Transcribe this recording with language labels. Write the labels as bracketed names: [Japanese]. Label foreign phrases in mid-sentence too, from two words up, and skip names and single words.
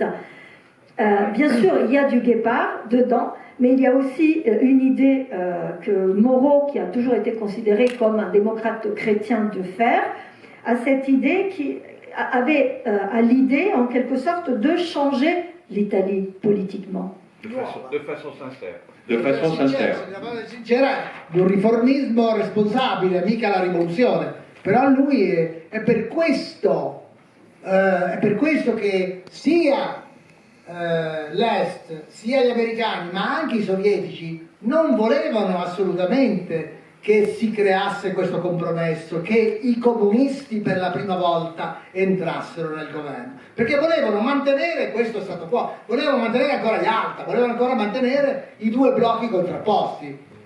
[French] Bien sûr, il y a du Guépard dedans, mais il y a aussi une idée que Moro, qui a toujours été considéré comme un démocrate chrétien de fer, a cette idée qui avait à l'idée, en quelque sorte, de changer l'Italie politiquement. De façon sincère. De façon [Italian] sincera, di un riformismo responsabile, mica la rivoluzione. Però lui è per questo che sia l'Est, sia gli americani, ma anche i sovietici non volevano assolutamente che si creasse questo compromesso, che i comunisti per la prima volta entrassero nel governo, perché volevano mantenere questo stato quo, volevano mantenere ancora gli Alta, volevano ancora mantenere i due blocchi contrapposti